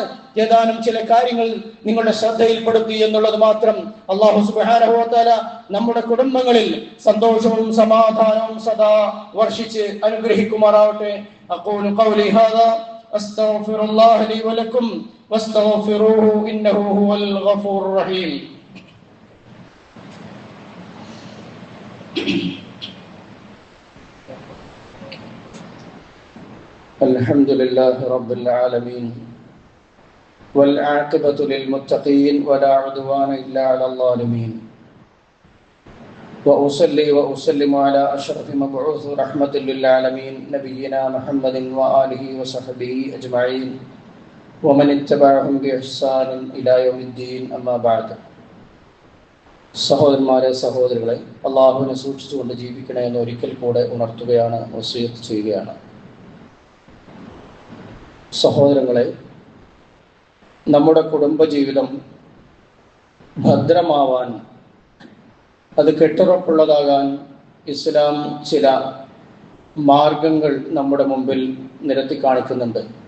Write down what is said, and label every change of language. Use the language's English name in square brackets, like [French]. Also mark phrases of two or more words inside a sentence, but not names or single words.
[Malayalam] ഏതാനും ചില കാര്യങ്ങൾ നിങ്ങളുടെ ശ്രദ്ധയിൽപ്പെടുത്തി എന്നുള്ളത് മാത്രം. [Arabic] الله سبحانه وتعالى [Malayalam] നമ്മുടെ കുടുംബങ്ങളിൽ സന്തോഷവും സമാധാനവും സദാ വർഷിച്ച് അനുഗ്രഹിക്കുമാറാവട്ടെ. [Arabic] أقول قولي هذا أستغفر الله لي ولكم واستغفروه إنه هو الغفور الرحيم. الحمد لله رب العالمين والعاقبة للمتقين ولا عدوان إلا على الظالمين وأصلي وأسلم على أشرف مبعوث رحمة للعالمين نبينا محمد وآله وصحبه أجمعين ومن اتبعهم بإحسان إلى يوم الدين أما بعد. [Malayalam] സഹോദരന്മാരെ, സഹോദരികളെ, അള്ളാഹുവിനെ സൂക്ഷിച്ചുകൊണ്ട് ജീവിക്കണേ എന്ന് ഒരിക്കൽ കൂടെ ഉണർത്തുകയാണ്, വസിയത്ത് ചെയ്യുകയാണ്. സഹോദരങ്ങളെ, നമ്മുടെ കുടുംബജീവിതം ഭദ്രമാവാൻ, അത് കെട്ടുറപ്പുള്ളതാകാൻ ഇസ്ലാം ചില മാർഗങ്ങൾ നമ്മുടെ മുമ്പിൽ നിരത്തി കാണിക്കുന്നുണ്ട്.